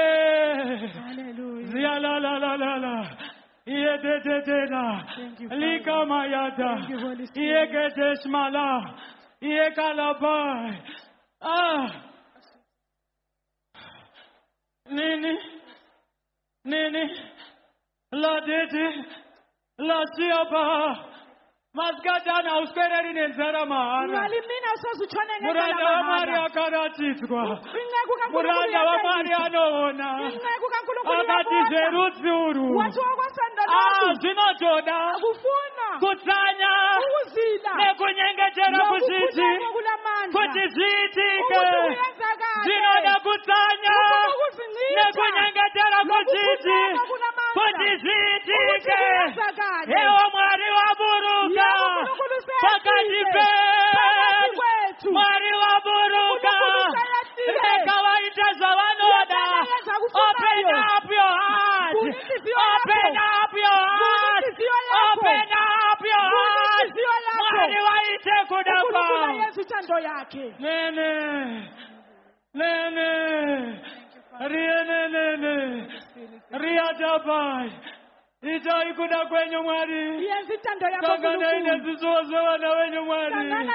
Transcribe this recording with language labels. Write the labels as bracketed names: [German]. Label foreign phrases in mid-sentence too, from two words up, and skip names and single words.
[Shona] Hallelujah. Yedededena. Likamayada. Yegedeshmala. Yekalabai. Nini. La dede. La siaba. Maskatana uspereri nenzara mahara. Muranda wa Mwari akaratidzwa. Muranda wa Mwari anoona. Akati zverudzi urwu. Zvinotoda kutsanya nekunyengetera kuzviti kuti zviitike. Zvinoda kutsanya nekunyengetera kuzviti kuti zviitike. Ewe Mwari waburuka pakati pedu. Mwari waburuka. Rega vaite zvavanoda. [English] Open up your heart. Open up your heart. Open up your heart. [Shona] Mwari vaite kuda kwavo. Nene. Rienenene. Riadabai. Itai kuda kwenyu Mwari. Sangana ine zvizuwa zvevana venyu Mwari.